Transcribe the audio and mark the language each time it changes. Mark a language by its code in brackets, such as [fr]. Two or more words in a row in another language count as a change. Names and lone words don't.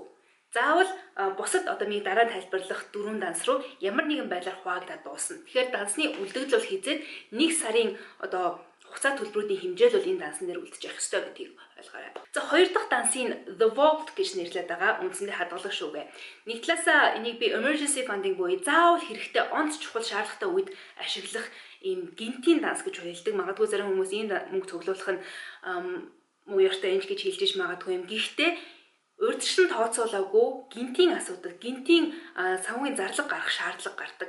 [mn] Заавал бусад нэг дараа нь тайлбарлах 4 данс руу ямар нэгэн байдлаар хуваагдаад дуусна. Тэгэхээр дансны үлдэгдэл бол хизээд 1 сарын хугацаа төлбөрүүдийн хэмжээл бол энэ дансан дээр үлдчих ёстой гэдгийг ойлгоорой. За хоёр дахь дансын [en] The Vault [mn] гэж нэрлэдэг байгаа. Үндсэндээ хадгалах шүүгээ. Нэг талаасаа энийг би [en] emergency funding [mn] буюу заавал хэрэгтэй онц чухал шаардлагатай үед ашиглах ийм гинтийн данс гэж хэлдэг. Магадгүй зарим хүмүүс энэ мөнгө цуглуулах нь мууяртай энж гэж хэлж иж магадгүй юм. Гэхдээ урьдчилан тооцоолоогүй гинтийн асуудал, гинтийн санхүүгийн зарлага гарах шаардлага гардаг.